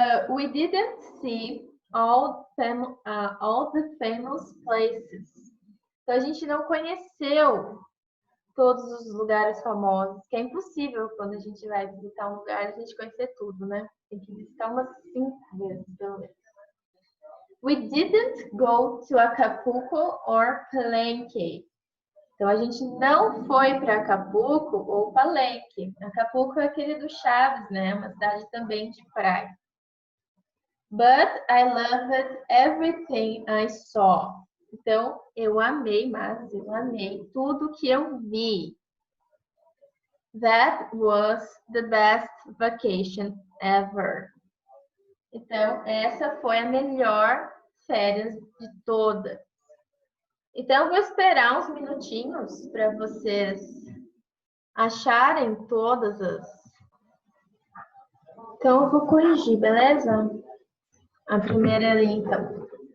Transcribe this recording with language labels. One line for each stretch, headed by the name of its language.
English: We didn't see all the famous places.
Portuguese: Então, a gente não conheceu todos os lugares famosos, que é impossível quando a gente vai visitar um lugar, a gente conhecer tudo, né? Tem que visitar umas 5 vezes, pelo menos.
English: We didn't go to Acapulco or Palenque.
Portuguese: Então, a gente não foi para Acapulco ou Palenque. Acapulco é aquele do Chaves, né? Uma cidade também de praia.
English: But I loved everything I saw.
Portuguese: Então, eu amei tudo que eu vi.
English: That was the best vacation ever.
Portuguese: Então, essa foi a melhor férias de todas. Então, eu vou esperar uns minutinhos para vocês acharem todas as... Então, eu vou corrigir, beleza? A primeira ali, então.